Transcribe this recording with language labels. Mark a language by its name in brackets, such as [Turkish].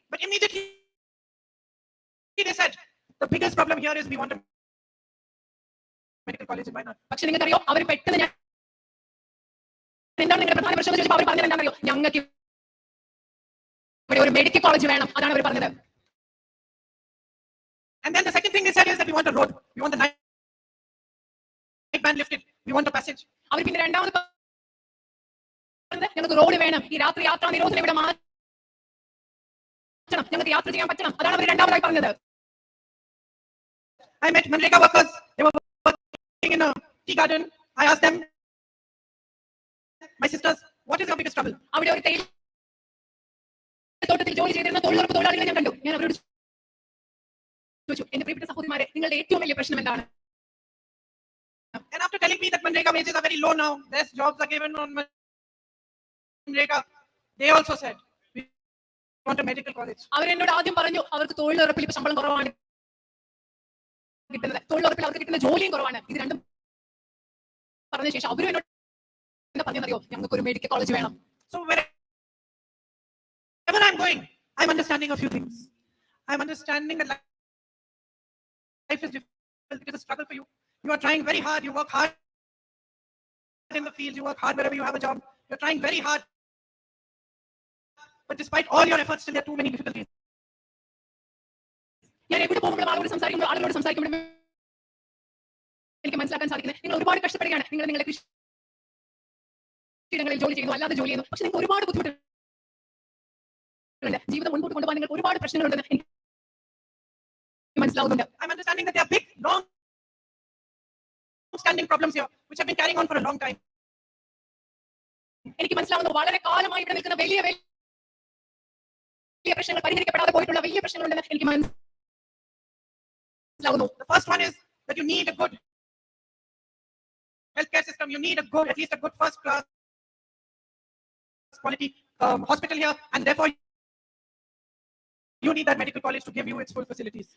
[English] But immediately they said, the biggest problem here is we want a medical college in Wayanad. [Malayalam] പക്ഷെ നിങ്ങൾക്കറിയോ, അവർ പെട്ടെന്ന് ഞാൻ എന്താണ് നിങ്ങളുടെ പ്രധാന പ്രശ്നം എന്ന് ചോദിച്ചപ്പോൾ അവർ പറഞ്ഞത് എന്താണെന്നറിയോ? ഞങ്ങൾക്ക് ഇവിടെ ഒരു മെഡിക്കൽ കോളേജ് വേണം, അതാണ് അവർ പറഞ്ഞത്. [English] And then the second thing they said is that we want a road. We want the night ban lifted. We want a passage. [Malayalam] അവർ പിന്നെ രണ്ടാമത് പറഞ്ഞത് ഞങ്ങൾക്ക് റോഡ് വേണം, ഈ രാത്രി യാത്രാ നിരോധനം ഇവിടെ മാറ്റണം, ഞങ്ങൾക്ക് യാത്ര ചെയ്യാൻ പറ്റണം, അതാണ് അവർ രണ്ടാമതായി പറഞ്ഞത്. [English] I met Manreka workers. They were working in a tea garden. I asked them, my sisters, what is your biggest trouble? [Malayalam] അവിടെ ഒരു തേയില തോട്ടത്തിൽ ജോലി ചെയ്തിരുന്ന തൊഴിലുറപ്പ് തൊഴിലാളികളെ ഞാൻ കണ്ടു. ഞാൻ അവരോട് ചോദിച്ചു, എന്റെ പ്രിയപ്പെട്ട സഹോദരിമാരെ, നിങ്ങളുടെ ഏറ്റവും വലിയ പ്രശ്നം എന്താണ്? [English] And after telling me that Manreka wages are very low now, less jobs are given on Manreka, they also said, we want a medical college. [Malayalam] അവരെന്നോട് ആദ്യം പറഞ്ഞു, അവർക്ക് തൊഴിലുറപ്പിൽ ഇപ്പൊ ശമ്പളം കുറവാണ് കിട്ടുന്നത്, തൊഴിലുറപ്പിൽ അവർക്ക് കിട്ടുന്ന ജോലിയും കുറവാണ്. ഇത് രണ്ടും പറഞ്ഞ ശേഷം അവരും എന്നോട് എന്താ പറഞ്ഞറിയോ? ഞങ്ങൾക്ക് ഒരു മെഡിക്കൽ കോളേജ് വേണം. [English] So wherever I'm going, I'm understanding a few things. I'm understanding that life is difficult. It is a struggle for you. You are trying very hard. You work hard in the field. You work hard wherever you have a job. You're trying very hard. But despite all your efforts, still there are too many difficulties. [Malayalam] ഞാൻ എവിടെ പോകുമ്പോഴും ആളോട് സംസാരിക്കുമ്പോഴും എനിക്ക് മനസ്സിലാക്കാൻ സാധിക്കുന്നത്, നിങ്ങൾ ഒരുപാട് കഷ്ടപ്പെടുകയാണ്. നിങ്ങൾ നിങ്ങളുടെ കൃഷിയിടങ്ങളിൽ ജോലി ചെയ്യുന്നു, അല്ലാതെ ജോലി ചെയ്യുന്നു, പക്ഷെ നിങ്ങൾക്ക് ഒരുപാട് ബുദ്ധിമുട്ടുണ്ട്. ജീവിതം മുൻപോട്ട് കൊണ്ടുപോകാൻ നിങ്ങൾക്ക് ഒരുപാട് പ്രശ്നങ്ങളുണ്ടെന്ന് എനിക്ക് മനസ്സിലാവുന്നുണ്ട്. [English] I'm understanding that there are big, long-standing problems here, which have been carrying on for a long time. [Malayalam] എനിക്ക് മനസ്സിലാവുന്നു, വളരെ കാലമായി ഇവിടെ നിൽക്കുന്ന വലിയ പ്രശ്നങ്ങൾ, പരിഹരിക്കപ്പെടാതെ പോയിട്ടുള്ള വലിയ പ്രശ്നങ്ങളുണ്ടെന്ന് എനിക്ക് മനസ്സിലാവുന്നു. [English] The first one is that you need a good healthcare system. You need at least a good first class quality hospital here, and therefore you need that medical college to give you its full facilities.